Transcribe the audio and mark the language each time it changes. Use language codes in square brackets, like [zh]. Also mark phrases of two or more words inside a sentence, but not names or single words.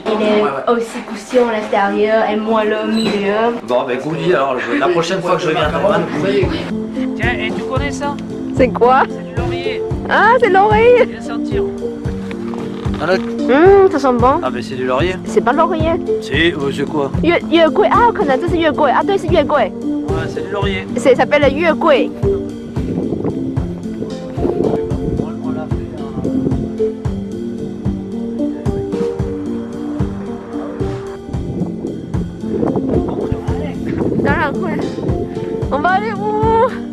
[fr] Il est aussi croustillant à l'extérieur et moelleux au milieu. Bon, ben gouli, alors la prochaine fois que je viens à Taïwan, gouli. Tiens, et tu connais ça? C'est quoi? C'est du laurier. Ah, c'est l'oreille. Viens sentir. Ça sent bon. Ah ben c'est du laurier. C'est pas l'oreiller. C'est quoi? [zh] 月桂啊，可能这是月桂啊，对，是月桂， [fr] Ouais, c'est du laurier. ça s'appelle le 月桂。 On l'a fait On va aller où?